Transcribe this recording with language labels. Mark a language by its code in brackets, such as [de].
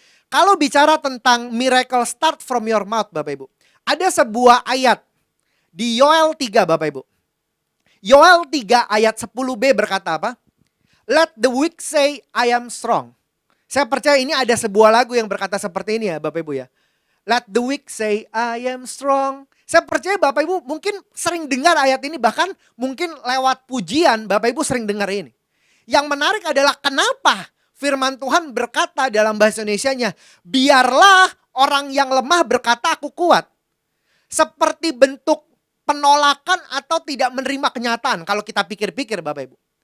[id] Kalau bicara tentang [en] miracle start from your mouth [id] Bapak Ibu. Ada sebuah ayat di Yoel 3 Bapak Ibu. Yoel 3 ayat 10b berkata apa? [en] Let the weak say I am strong. [id] Saya percaya ini ada sebuah lagu yang berkata seperti ini ya Bapak Ibu ya. [en] Let the weak say I am strong. [id] Saya percaya Bapak Ibu mungkin sering dengar ayat ini, bahkan mungkin lewat pujian Bapak Ibu sering dengar ini. Yang menarik adalah kenapa firman Tuhan berkata dalam bahasa Indonesianya, biarlah orang yang lemah berkata aku kuat. Seperti bentuk penolakan atau tidak menerima kenyataan kalau kita pikir-pikir Bapak Ibu.